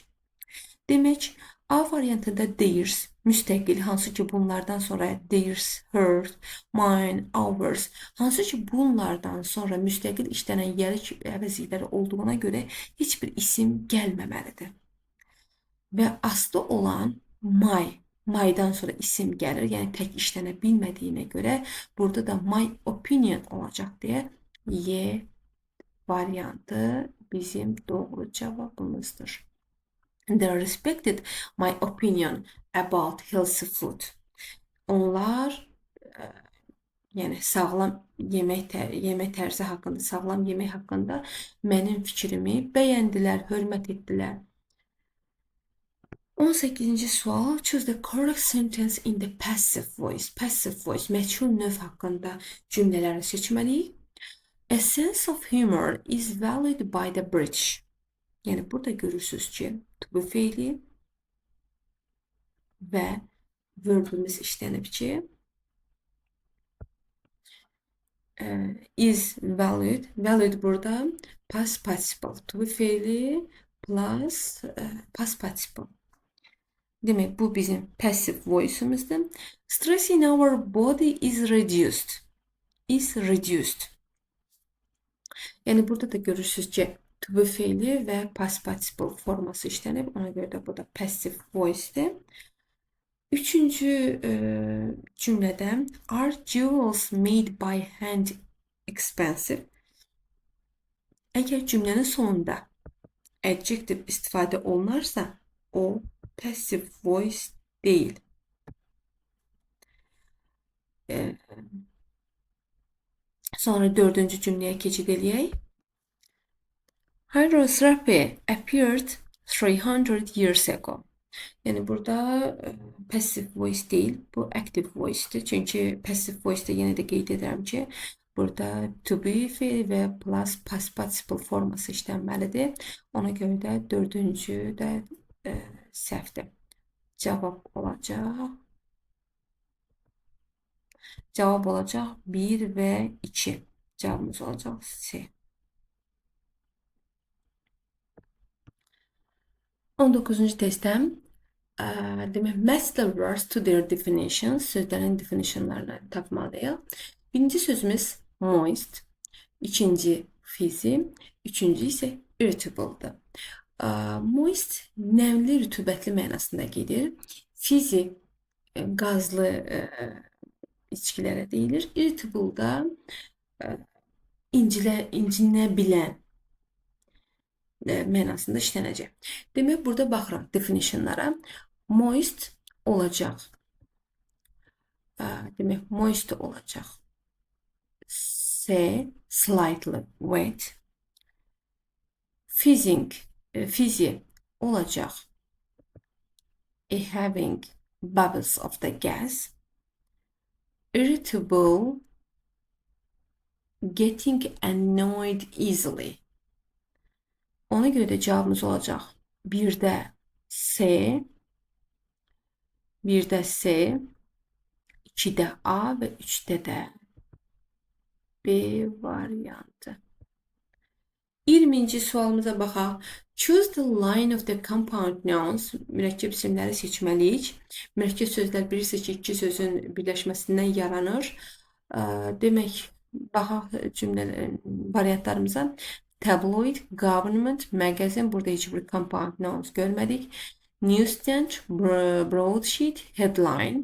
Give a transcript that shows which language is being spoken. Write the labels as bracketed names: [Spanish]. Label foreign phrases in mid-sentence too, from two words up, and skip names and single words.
[Azerbaijani] Demək, A variantında theirs müstəqil, hansı ki bunlardan sonra [English] theirs, hers, mine, ours, [Azerbaijani] hansı ki bunlardan sonra müstəqil işlənən yiyəlik əvəzlikləri olduğuna görə heç bir isim gəlməməlidir. Və aslı olan my, my'dan sonra isim gəlir, yəni tək işlənə bilmədiyinə görə burada da [English] my opinion [Azerbaijani] olacaq deyə Y variantı bizim doğru cavabımızdır. [English] They respected my opinion about healthy food. [Azerbaijani] Onlar yəni sağlam yemək tərzi haqqında, sağlam yemək haqqında mənim fikrimi bəyəndilər, hörmət etdilər. 18-ci sual. [English] Choose the correct sentence in the passive voice. Passive voice, [Azerbaijani] məchul növ haqqında cümlələri seçməliyik. [English] A sense of humor is valued by the British. [Azerbaijani] Yəni burada görürsünüz ki, [English] to be [Azerbaijani] feili və verbimiz işlənib ki, [English] is valued. Valued [Azerbaijani] burada [English] past participle. To be [Azerbaijani] feili [English] plus past participle. [Azerbaijani] Demək, bu bizim [English] passive voice'umuzdur. Stress in our body is reduced. Is reduced. [Azerbaijani] Yəni burada da görürsünüz ki, [English] to be [Azerbaijani] feili və [English] past participle [Azerbaijani] forması işlənib. Ona görə də bu da [English] passive voice'dir. [Azerbaijani] Üçüncü cümlədə [English] are jewels made by hand expensive? [Azerbaijani] Əgər cümlənin sonunda adjective istifadə olunarsa, o [English] passive voice [Azerbaijani] deyil. Sonra dördüncü cümləyə keçid eləyək. [English] Hydrotherapy appeared 300 years ago. [Azerbaijani] Yəni burada [English] passive voice [Azerbaijani] deyil, bu [English] active voice'dir. [Azerbaijani] Çünki [English] passive voice'da [Azerbaijani] yenə də qeyd edirəm ki, burada [English] to be [Azerbaijani] feil və [English] plus past participle [Azerbaijani] forması işlənməlidir. Ona görə də dördüncü də səhvdir. Cavab olacaq 1 və 2. Cavabımız olacaq C. 19-cu testdən demək, [English] match the words to their definitions, [Azerbaijani] sözlərin definitionlarını tapmalıyıq. Birinci sözümüz moist, ikinci fizzy, üçüncü isə irritable'dır. Moist nəmli, rütubətli mənasında gedir. Fizzy qazlı içkilərə deyilir. Irritable da incinə bilən mənasında işlənəcək. Demək, burada baxırıq definitionlara. Moist olacaq. Demək, moist olacaq. [English] C. Slightly wet. [Azerbaijani] Fizzy olacaq. [English] Having bubbles of the gas. Irritable. Getting annoyed easily. [Azerbaijani] Ona görə də cavabımız olacaq 1-də C, 2-də A və 3-də də B variantı. 20-ci sualımıza baxaq. [English] Choose the line of the compound nouns. [Azerbaijani] Mürəkkəb isimləri seçməliyik. Mürəkkəb sözlər bilirsiniz ki, iki sözün birləşməsindən yaranır. Demək, baxaq variantlarımıza. [English] Tabloid, government, magazine, [Azerbaijani] burada heç bir [English] compound nouns [Azerbaijani] görmədik. [English] Newsstand, broadsheet, headline.